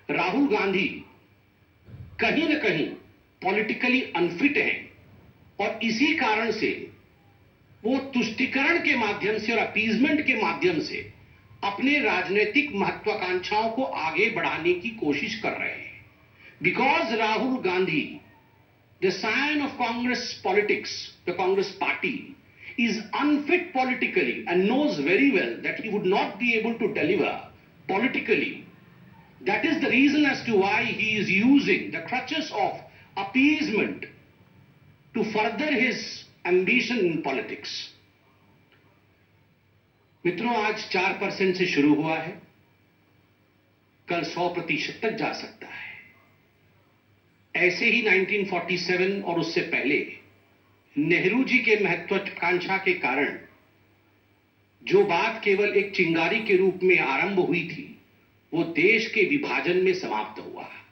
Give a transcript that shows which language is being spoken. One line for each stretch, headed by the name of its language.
Hindi: राहुल गांधी कहीं ना कहीं पॉलिटिकली अनफिट हैं और इसी कारण से वो तुष्टीकरण के माध्यम से और अपीजमेंट के माध्यम से अपने राजनीतिक महत्वाकांक्षाओं को आगे बढ़ाने की कोशिश कर रहे हैं।
English: Because Rahul Gandhi, the scion of Congress politics, the Congress party is unfit politically and knows very well that he would not be able to deliver politically. That is the reason as to why he is using the crutches of appeasement to further his ambition in politics.
Hindi: मित्रों, आज 4% से शुरू हुआ है, कल 100% तक जा सकता है। ऐसे ही 1947 और उससे पहले नेहरू जी के महत्वाकांक्षा के कारण जो बात केवल एक चिंगारी के रूप में आरंभ हुई थी, वो देश के विभाजन में समाप्त हुआ।